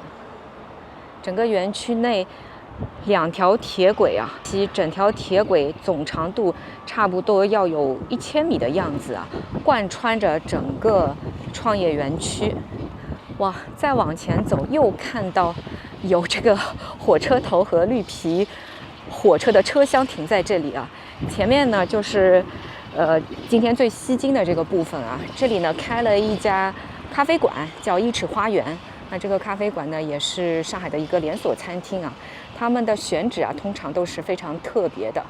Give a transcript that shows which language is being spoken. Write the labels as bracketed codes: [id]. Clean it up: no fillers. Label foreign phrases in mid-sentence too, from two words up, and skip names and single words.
[zh] 整個園區內2條鐵軌其整條鐵軌總長度差不多要有1000米的樣子貫穿着整個創業園區。哇，再往前走又看到有這個火車頭和綠皮火車的車廂停在這裡前面呢就是今天最吸睛的這個部分這裡呢開了一家咖啡館，叫1尺花園。那這個咖啡馆呢也是上海的一個連鎖餐廳他們的選址通常都是非常特別的。